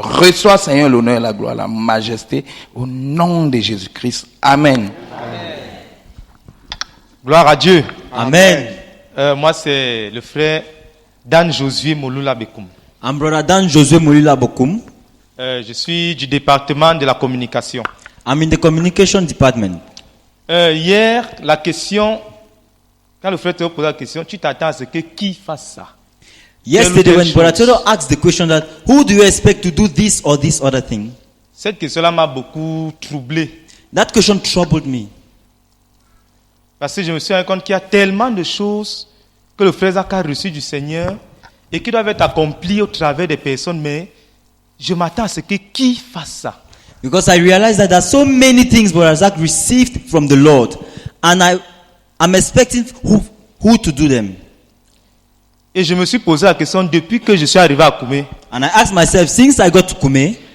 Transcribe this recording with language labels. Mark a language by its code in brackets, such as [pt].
[fr] Reçois, Seigneur, l'honneur, la gloire, la majesté, au nom de Jésus-Christ. Amen. Gloire à Dieu. Amen. Moi, c'est le frère Dan Josué Molula Bekoum. [en] I'm Brother Dan Josué Molula Bekoum. [fr] Je suis du département de la communication. [en] I'm in the communication department. [fr] Hier, la question, quand le frère te pose la question, tu t'attends à ce que qui fasse ça. [en] Yesterday, when Brother Toro asked the question that, who do you expect to do this or this other thing? [fr] Cette question-là m'a beaucoup troublé. [en] That question troubled me. [fr] Parce que je me suis rendu compte qu'il y a tellement de choses que le frère Zach a reçues du Seigneur et qui doivent être accomplies au travers des personnes, mais je m'attends à ce que qui fasse ça. [en] Because I realized that there are so many things Brother Zach received from the Lord, and I'm expecting who to do them. [fr] Et je me suis posé la question depuis que je suis arrivé à Koumé. [en] And I asked myself, since I got to Koumé,